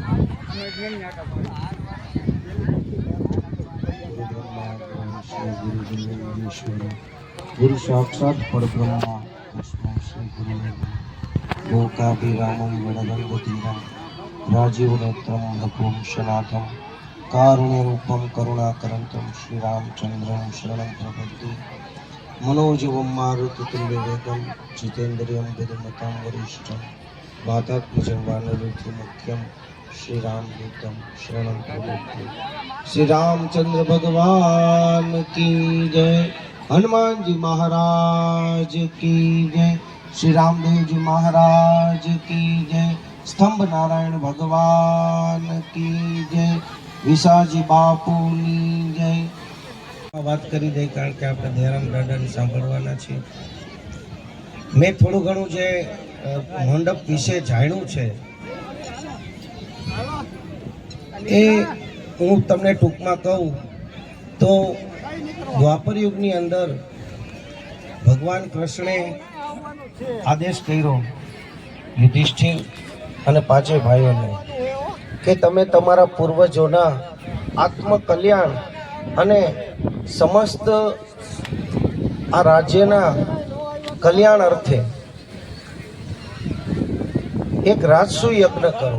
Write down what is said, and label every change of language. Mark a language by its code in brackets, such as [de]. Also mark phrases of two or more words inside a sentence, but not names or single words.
[sa] ગુરુ સાક્ષાત પરબ્રહ્મા તસ્મૈ શ્રી ગુરુવે નમઃ. લોકાભિરામં વડવંદતીરં રાજીવ નેત્રં નભું સનાતમ કારુણ્ય રૂપમ કરુણાકરંતમ શ્રી રામચંદ્રમ શરણં પ્રપદ્ये. मनोजवं मारुततुल्यवेगं जितेन्द्रियं बुद्धिमतां वरिष्ठं वातात्मजं वानरयूथं मुख्यं श्रीरामदूतं शरणं प्रपद्ये. [hi] श्री रामचंद्र भगवान की जय. हनुमान जी महाराज की जय. श्री रामदेव जी महाराज की जय. स्तंभ नारायण भगवान की जय. [gu] વિસાજી બાપુની જય. વાત કરી દે, કારણ કે આપણે દયારામ દાદાને સાંભળવાના છીએ. મેં થોડું ઘણું જે મંડપ વિશે જાણ્યું છે એ હું તમને ટૂંકમાં કહું તો દ્વાપર યુગની અંદર ભગવાન કૃષ્ણે આદેશ કર્યો યુધિષ્ઠિર અને પાંચે ભાઈઓને કે તમે તમારા પૂર્વજોના આત્મકલ્યાણ અને સમસ્ત આ રાજ્યના કલ્યાણ અર્થે એક રાજસુ યજ્ઞ કરો.